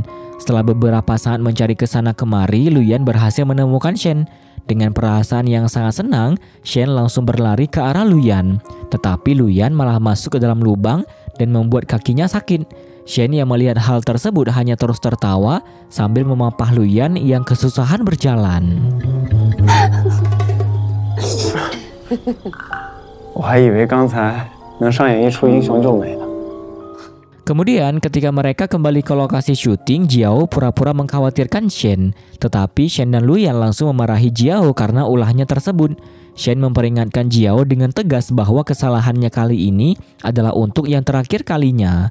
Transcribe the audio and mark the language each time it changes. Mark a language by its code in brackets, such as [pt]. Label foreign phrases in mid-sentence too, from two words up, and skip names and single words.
[id] Setelah beberapa saat mencari ke sana kemari, Luyan berhasil menemukan Shen. Dengan perasaan yang sangat senang, Shen langsung berlari ke arah Luyan. Tetapi Luyan malah masuk ke dalam lubang dan membuat kakinya sakit. Shen yang melihat hal tersebut hanya terus tertawa sambil memapah Luyan yang kesusahan berjalan. [zh] 我还以为刚才能上演一出英雄救美呢。 [id] Kemudian ketika mereka kembali ke lokasi syuting, Jiao pura-pura mengkhawatirkan Shen. Tetapi Shen dan Luyan langsung memarahi Jiao karena ulahnya tersebut. Shen memperingatkan Jiao dengan tegas bahwa kesalahannya kali ini adalah untuk yang terakhir kalinya.